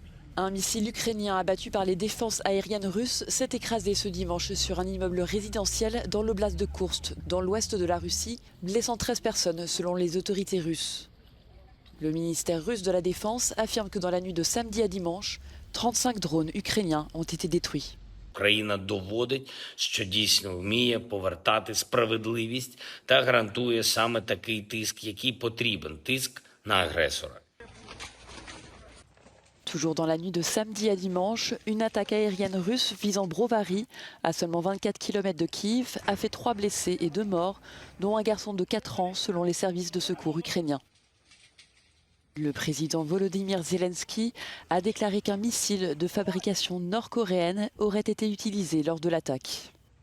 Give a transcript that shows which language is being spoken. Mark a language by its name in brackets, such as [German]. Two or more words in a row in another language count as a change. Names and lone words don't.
[French] Un missile ukrainien abattu par les défenses aériennes russes s'est écrasé ce dimanche sur un immeuble résidentiel dans l'oblast de Koursk, dans l'ouest de la Russie, blessant 13 personnes selon les autorités russes. Le ministère russe de la Défense affirme que dans la nuit de samedi à dimanche, 35 drones ukrainiens ont été détruits. [Ukrainian] Україна доводить, що дійсно вміє повертати справедливість та гарантує саме такий тиск, який потрібен, тиск на агресора. [French] Toujours dans la nuit de samedi à dimanche, une attaque aérienne russe visant Brovary, à seulement 24 km de Kiev, a fait 3 blessés et 2 morts, dont un garçon de 4 ans selon les services de secours ukrainiens. Le président Volodymyr Zelensky a déclaré qu'un missile de fabrication nord-coréenne aurait été utilisé lors de l'attaque.